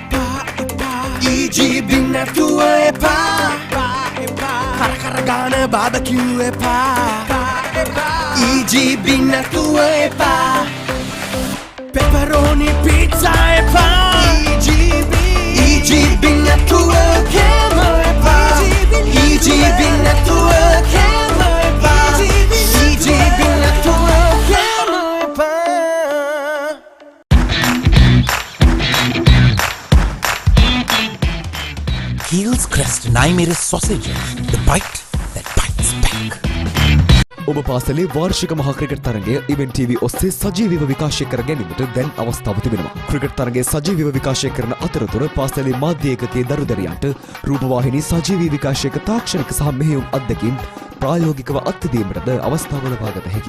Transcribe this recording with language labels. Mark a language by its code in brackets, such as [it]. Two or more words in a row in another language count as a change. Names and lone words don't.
[si] EGB නැතුව එපා කර ගාන බාබකිව් එපා EGB නැතුව එපා [en] pepperoni pizza [si] එපා EGB නැතුව කෑම එපා EGB නැතුව කෑම එපා EGB නැතුව කෑම එපා [en] Heels Crest Naimere sausages, the bite that bites back. [si] ඔබ පාසලේ වාර්ෂික මහා ක්‍රිකට් තරගය ඉවෙන්ට් TV ඔස්සේ සජීවීව විකාශය කර ගැනීමට දැන් අවස්ථාව තිබෙනවා. ක්‍රිකට් තරගයේ සජීවීව විකාශය කරන අතරතුර පාසලේ මාධ්‍ය ඒකකයේ දරුදරියන්ට රූපවාහිනී සජීවී විකාශයක තාක්ෂණික සහ මෙහෙයුම් අත්දැකීම් ප්‍රායෝගිකව අත්විඳීමටද අවස්ථාව ලබාගත හැකියි.